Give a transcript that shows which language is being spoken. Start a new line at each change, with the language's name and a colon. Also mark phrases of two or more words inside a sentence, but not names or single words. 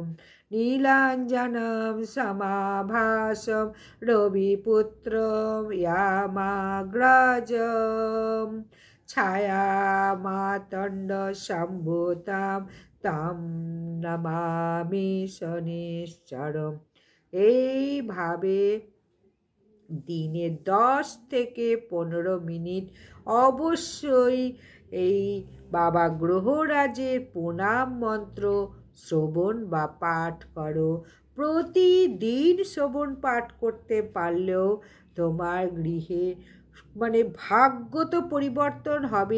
Sanskrit: নীলাঞ্জনম সমাভাসম রবিপুত্রম যমাগ্রাজম ছায়া মাতণ্ড সম্ভতাম তাম নমামি শনিশ্চরম।
Bangla: এইভাবে দিনে 10 থেকে 15 মিনিট অবশ্যই এই বাবা গ্রহরাজের প্রণাম মন্ত্র শ্রবণ বা পাঠ করো। প্রতিদিন শ্রবণ পাঠ করতে পারলেও তোমার গৃহে ভাগ্য তো পরিবর্তন হবে।